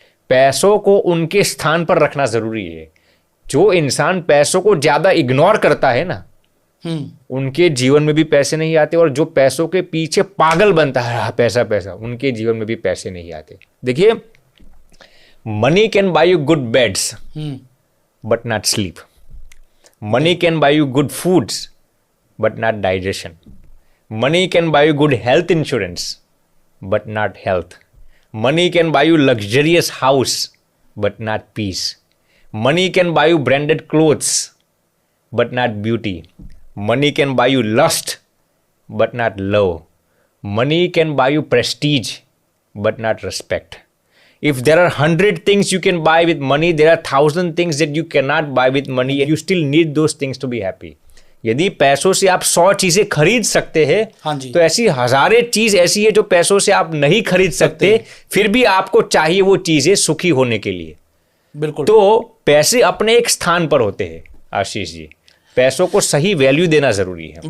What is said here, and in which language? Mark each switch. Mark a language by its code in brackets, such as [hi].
[hi] पैसों को उनके स्थान पर रखना ज़रूरी है। जो इंसान पैसों को ज़्यादा इग्नोर करता है ना, उनके जीवन में भी पैसे नहीं आते। और जो पैसों के पीछे पागल बनता है, पैसा पैसा, उनके जीवन में भी पैसे नहीं आते। [en] देखिए, money can buy you good beds but not sleep. Money can buy you good foods, but not digestion. Money can buy you good health insurance, but not health. Money can buy you luxurious house, but not peace. Money can buy you branded clothes, but not beauty. Money can buy you lust, but not love. Money can buy you prestige, but not respect. If there are 100 things you can buy with money, there are 1,000 things that you cannot buy with money, and you still need those things to be happy. [hi] यदि पैसों से आप 100 चीजें खरीद सकते हैं, हाँ जी, तो ऐसी हजारें चीज ऐसी है जो पैसों से आप नहीं खरीद सकते, फिर भी आपको चाहिए वो चीजें सुखी होने के लिए। बिल्कुल। तो पैसे अपने एक स्थान पर होते हैं आशीष जी, पैसों को सही वैल्यू देना जरूरी है।